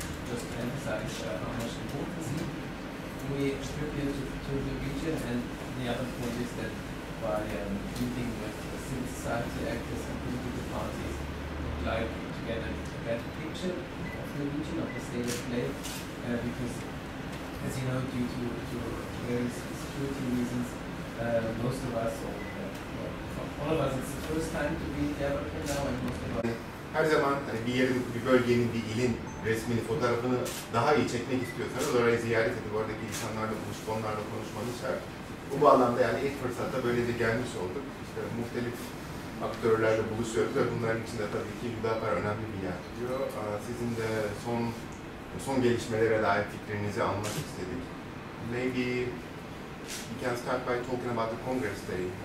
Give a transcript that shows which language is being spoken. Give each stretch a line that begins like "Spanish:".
English: Just to emphasize how much importance we attribute to the region, and the other point is that by meeting with civil society actors and political parties, we would like to get a better picture of the region, of the state of play, because, as you know, due to various security reasons, most of us, or all of us, it's the first time to be in Diyarbakır now, and most of us.
Turkish: Her zaman hani bir yerin, bir bölgenin, bir ilin resmini, fotoğrafını daha iyi çekmek istiyorsanız orayı ziyaret edip oradaki insanlarla buluşup onlarla konuşmanız şart. Bu bağlamda yani ilk fırsatta böylece gelmiş olduk. İşte muhtelif aktörlerle buluşuyoruz ve bunların içinde tabii ki Hüdapar önemli bir yer tutuyor. Sizin de son gelişmelere dair fikirlerinizi almak istedik.
English: Maybe you can start by talking about the Congress Day.